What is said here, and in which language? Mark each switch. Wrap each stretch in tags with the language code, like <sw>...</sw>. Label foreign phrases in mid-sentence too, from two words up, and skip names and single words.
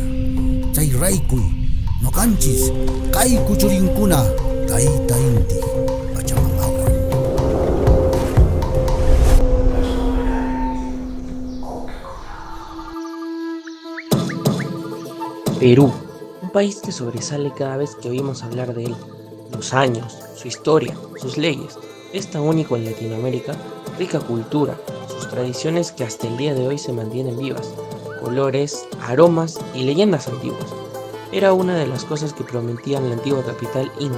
<qu>Chay raykuy noqanchis kay kuchurinkuna tayta inti pachamamawan.</qu> <es>Perú, un país que sobresale cada vez que oímos hablar de él. Los años, su historia, sus leyes. Es tan único en Latinoamérica, rica cultura, sus tradiciones que hasta el día de hoy se mantienen vivas, colores, aromas y leyendas antiguas. Era una de las cosas que prometían la antigua capital inca.</es>